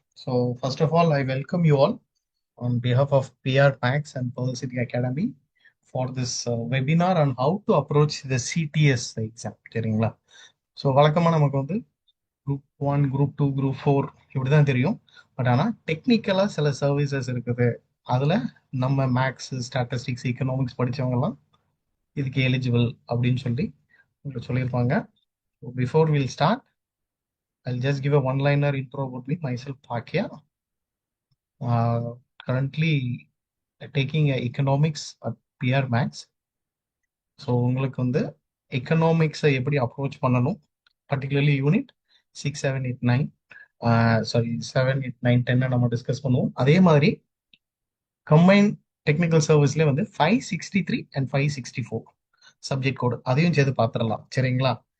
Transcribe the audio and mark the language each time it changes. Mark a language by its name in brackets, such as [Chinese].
[English] So first of all I welcome you all on behalf of PR Max and Pearl City Academy for this webinar on how to approach the CTS exam. [Tamil] சரிங்களா? So வழக்கமாக நமக்கு வந்து group 1, group 2, group 4 இப்படி தான் தெரியும். But ஆனால் டெக்னிக்கலாக சில சர்வீசஸ் இருக்குது. அதில் நம்ம மேக்ஸ், ஸ்டாட்டிஸ்டிக்ஸ், எக்கனாமிக்ஸ் படித்தவங்கலாம் இதுக்கு எலிஜிபிள் அப்படின்னு சொல்லி உங்களுக்கு சொல்லியிருப்பாங்க. [English] Before will start, I'll just give a one-liner intro about me, myself, Bhakya. Currently taking economics at PR Max. [Tamil] So உங்களுக்கு வந்து எக்கனாமிக்ஸை எப்படி அப்ரோச் பண்ணணும், பர்டிகுலர்லி யூனிட் 6, 7, 8, 9, சாரி 7, 8, 9, 10 நம்ம டிஸ்கஸ் பண்ணுவோம். அதே மாதிரி கம்பைன் டெக்னிக்கல் சர்வீஸ்லேயே வந்து 563 and 564 சப்ஜெக்ட் கோடு அதையும் சேர்த்து பார்த்துடலாம். சரிங்களா?